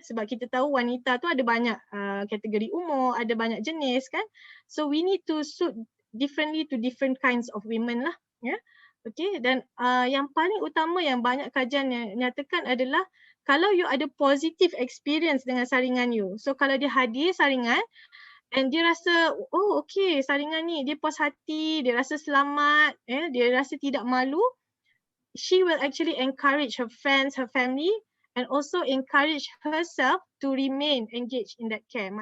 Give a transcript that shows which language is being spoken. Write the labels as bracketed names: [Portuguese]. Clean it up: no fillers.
[Malay] Sebab kita tahu wanita tu ada banyak kategori umur, ada banyak jenis kan. [English] So we need to suit differently to different kinds of women lah ya. [Malay] Okay, dan yang paling utama yang banyak kajian yang nyatakan adalah kalau you ada positive experience dengan saringan you. So kalau dia hadir saringan and dia rasa, oh okay saringan ni dia puas hati, dia rasa selamat, dia rasa tidak malu, [English] she will actually encourage her friends, her family and also encourage herself to remain engaged in that care.